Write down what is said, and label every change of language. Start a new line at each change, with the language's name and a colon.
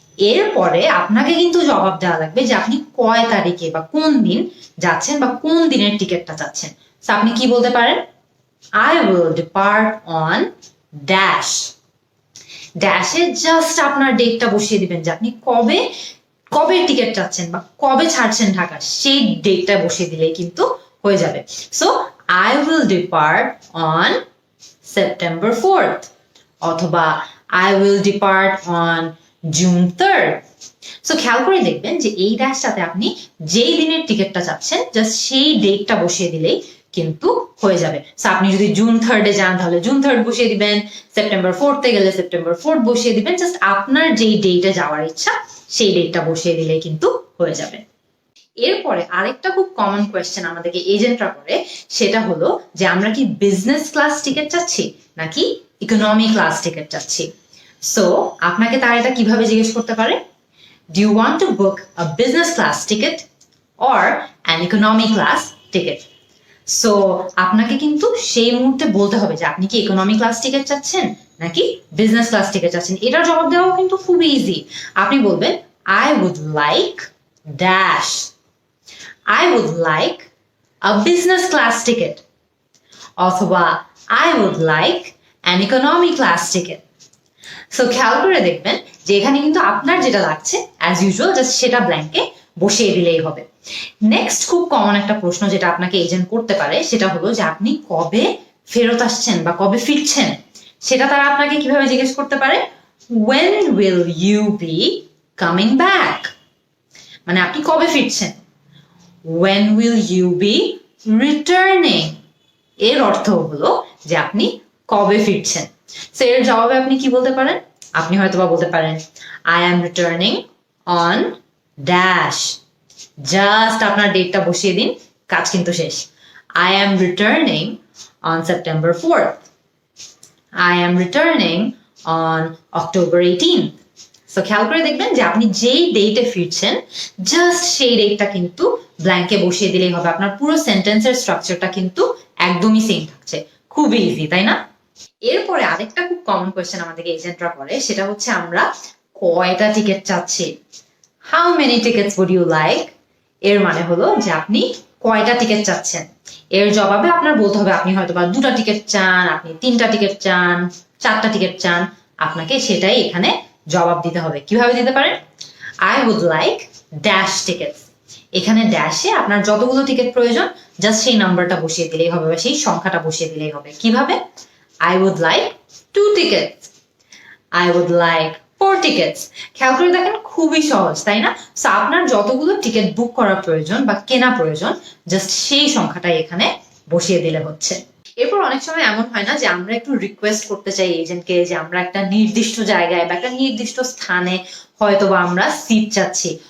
Bangla: এরপরে আপনাকে কিন্তু জবাব দেওয়া লাগবে যে আপনি কয় তারিখে বা কোন দিন যাচ্ছেন বা কোন দিনের টিকিটটা চাচ্ছেন। তো আপনি কি বলতে পারেন,
English: I will depart on dash।
Bangla: ড্যাশে just আপনার ডেটটা বসিয়ে দিবেন যে আপনি কবে কবে টিকিট চাচ্ছেন বা কবে ছাড়ছেন ঢাকা, সেই ডেটটা বসিয়ে দিলেই কিন্তু হয়ে যাবে।
English: So I will depart on September 4th, অথবা I will depart on June 3rd।
Bangla: So খেয়াল করে দেখবেন যে এই ড্যাশটাতে আপনি যেই দিনের টিকিটটা চাচ্ছেন জাস্ট সেই ডেটটা বসিয়ে দিলেই কিন্তু হয়ে যাবে। সো আপনি যদি জুন 3rd যান তাহলে জুন 3rd বসিয়ে দিবেন, সেপ্টেম্বর 4th গেলে সেপ্টেম্বর 4th বসিয়ে দিবেন, জাস্ট আপনার যেই ডেটে যাওয়ার ইচ্ছা সেই ডেটটা বসিয়ে দিলেই কিন্তু হয়ে যাবে। এরপরে আরেকটা খুব কমন কোয়েশ্চেন আমাদেরকে এজেন্টরা করে, সেটা হলো যে আমরা কি বিজনেস ক্লাস টিকিট চাচ্ছি নাকি ইকোনমি ক্লাস টিকিট চাচ্ছি। সো আপনাকে তারা এটা কিভাবে জিজ্ঞেস করতে পারে,
English: Do you want to book a business class ticket or an economy class ticket.
Bangla: So আপনাকে কিন্তু সেই মুহূর্তে বলতে হবে যে আপনি কি ইকোনমি ক্লাস টিকিট চাচ্ছেন নাকি বিজনেস ক্লাস টিকিট চাচ্ছেন। এটার জবাব দেওয়াও কিন্তু খুব ইজি। আপনি বলবেন
English: I would like dash, I would like a business class ticket, অথবা I would like an economy class ticket।
Bangla: So খেয়াল করে দেখবেন যে এখানে কিন্তু আপনার যেটা লাগছে অ্যাজ ইউজুয়াল জাস্ট সেটা ব্ল্যাঙ্কে বসিয়ে দিলেই হবে। নেক্সট খুব কমন একটা প্রশ্ন যেটা আপনাকে এজেন্ট করতে পারে সেটা হলো যে আপনি কবে ফেরত আসছেন বা কবে ফিরছেন, সেটা তারা আপনাকে কিভাবে জিজ্ঞেস করতে পারে,
English: when will you be coming back,
Bangla: মানে আপনি কবে ফিরছেন।
English: when will you be returning,
Bangla: এর অর্থ হলো যে আপনি কবে ফিরছেন। সো এর জবাবে আপনি কি বলতে পারেন, আপনি হয়তোবা বলতে পারেন
English: I am returning on dash,
Bangla: just আপনার ডেটটা বসিয়ে দিন, কাজ কিন্তু শেষ।
English: I am returning on September 4th, I am returning on October 18th।
Bangla: So খেয়াল করে দেখবেন যে আপনি যেই ডেটে ফিরছেন জাস্ট সেই ডেটটা কিন্তু ব্ল্যাঙ্কে বসিয়ে দিলেই হবে। আপনার পুরো সেন্টেন্সের স্ট্রাকচারটা কিন্তু একদমই সেম থাকছে, খুবই ইজি, তাই না। এরপরে আরেকটা খুব কমন কোয়েশ্চেন আমাদেরকে এজেন্টরা করে, সেটা হচ্ছে আমরা কয়টা টিকিট চাচ্ছি,
English: How many tickets would you like.
Bangla: এর মানে হলো যে আপনি কয়টা টিকিট চাচ্ছেন। এর জবাবে আপনার বলতে হবে আপনি হয়তো বা 2টা টিকিট চান, আপনি 3টা টিকিট চান, 4টা টিকিট চান, আপনাকে সেটাই এখানে জবাব দিতে হবে। কিভাবে দিতে পারেন,
English: I would like dash tickets।
Bangla: এখানে ড্যাশে আপনার যতগুলো টিকিট প্রয়োজন জাস্ট সেই নাম্বারটা বসিয়ে দিলেই হবে বা সেই সংখ্যাটা বসিয়ে দিলেই হবে।
English: কিভাবে, I would like 2 tickets, I would like 4 tickets।
Bangla: খেয়াল করে দেখেন খুবই সহজ, তাই না। সো আপনার যতগুলো টিকিট বুক করা প্রয়োজন বা কেনা প্রয়োজন জাস্ট সেই সংখ্যাটাই এখানে বসিয়ে দিলে হচ্ছে। এরপর অনেক সময় এমন হয় না যে আমরা একটু রিকোয়েস্ট করতে চাই এজেন্টকে যে আমরা একটা নির্দিষ্ট জায়গায় বা একটা নির্দিষ্ট স্থানে হয়তো বা আমরা সিট চাচ্ছি।